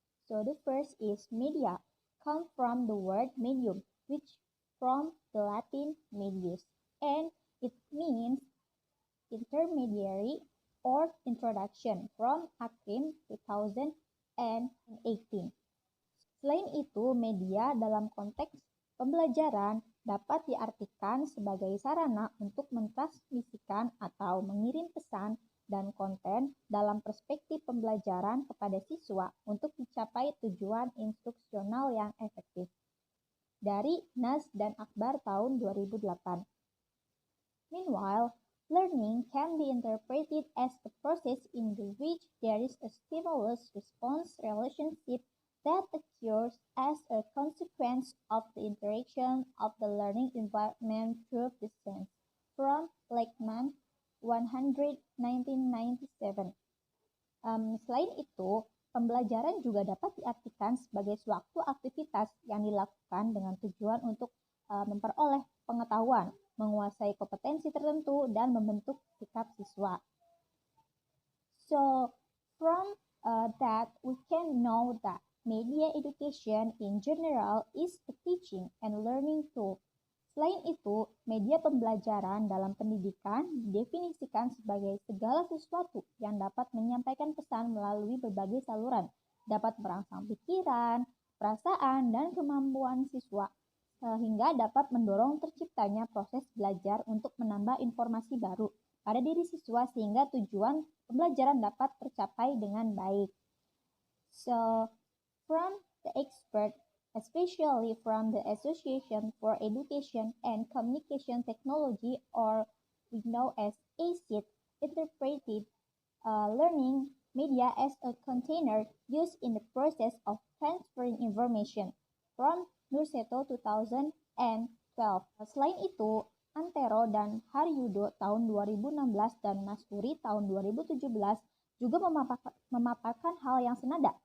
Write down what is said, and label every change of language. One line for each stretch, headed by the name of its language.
English: So the first is media, come from the word medium, which from the Latin medius, and it means intermediary or introduction from Hakim 2018.
Indonesian: Selain itu, media dalam konteks pembelajaran dapat diartikan sebagai sarana untuk mentransmisikan atau mengirim pesan dan konten dalam perspektif pembelajaran kepada siswa untuk dicapai tujuan instruksional yang efektif. Dari Nas dan Akbar tahun 2008.
English: Meanwhile, learning can be interpreted as a process in which there is a stimulus-response relationship that occurs as a consequence of the interaction of the learning environment through the sense. From Lakeman, 1997.
Indonesian: Selain itu, pembelajaran juga dapat diartikan sebagai suatu aktivitas yang dilakukan dengan tujuan untuk memperoleh pengetahuan, menguasai kompetensi tertentu, dan membentuk sikap siswa.
English: So, from that, we can know that media education in general is a teaching and learning tool.
Indonesian: Selain itu, media pembelajaran dalam pendidikan didefinisikan sebagai segala sesuatu yang dapat menyampaikan pesan melalui berbagai saluran, dapat merangsang pikiran, perasaan, dan kemampuan siswa, sehingga dapat mendorong terciptanya proses belajar untuk menambah informasi baru pada diri siswa sehingga tujuan pembelajaran dapat tercapai dengan baik.
English: So, from the expert, especially from the Association for Education and Communication Technology, or we know as ACIT, interpreted learning media as a container used in the process of transferring information from Nurseto 2012.
Indonesian: Selain itu, Antero dan Haryudo tahun 2016 dan Masuri tahun 2017 juga memaparkan hal yang senada.